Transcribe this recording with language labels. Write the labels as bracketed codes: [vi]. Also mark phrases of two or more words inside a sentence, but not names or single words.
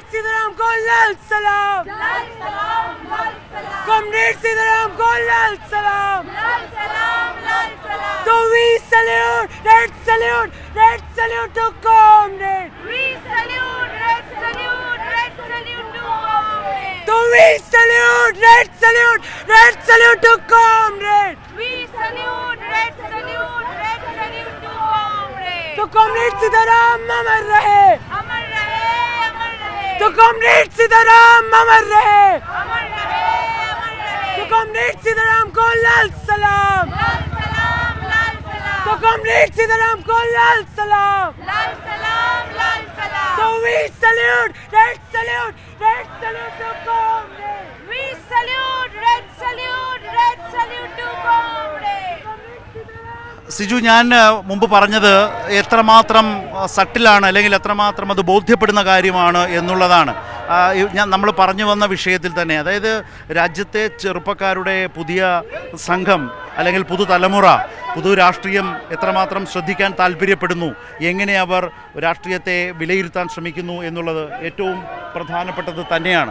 [hi] सीताराम को लाल सलाम. लाल सलाम, लाल सलाम. Comrade सीताराम को लाल सलाम. लाल सलाम, लाल सलाम. [en] So we salute, red salute, red salute to comrade. We salute, red salute, red salute to comrade. So we salute, red salute, red salute to comrade. We salute, red salute, red salute to comrade. [hi] So comrade Sitaram amar rahe. अमर रहे, अमर रहे. So comrade Sitaram amar rahe. अमर रहे, अमर रहे. So comrade सीताराम को लाल सलाम. लाल सलाम, लाल सलाम. So comrade सीताराम को लाल सलाम. लाल सलाम, लाल सलाम. [en] So we salute, red salute, red salute to comrade. We salute, red salute, red salute to comrade. [ml] സിജു, ഞാൻ മുമ്പ് പറഞ്ഞത് എത്രമാത്രം സട്ടിലാണ് അല്ലെങ്കിൽ എത്രമാത്രം അത് ബോധ്യപ്പെടുന്ന കാര്യമാണ് എന്നുള്ളതാണ്. നമ്മൾ പറഞ്ഞു വന്ന വിഷയത്തിൽ തന്നെ, അതായത് രാജ്യത്തെ ചെറുപ്പക്കാരുടെ പുതിയ സംഘം അല്ലെങ്കിൽ പുതുതലമുറ പുതു രാഷ്ട്രീയം എത്രമാത്രം ശ്രദ്ധിക്കാൻ താല്പര്യപ്പെടുന്നു, എങ്ങനെ അവർ രാഷ്ട്രീയത്തെ വിലയിരുത്താൻ ശ്രമിക്കുന്നു എന്നുള്ളത് ഏറ്റവും പ്രധാനപ്പെട്ടത് തന്നെയാണ്.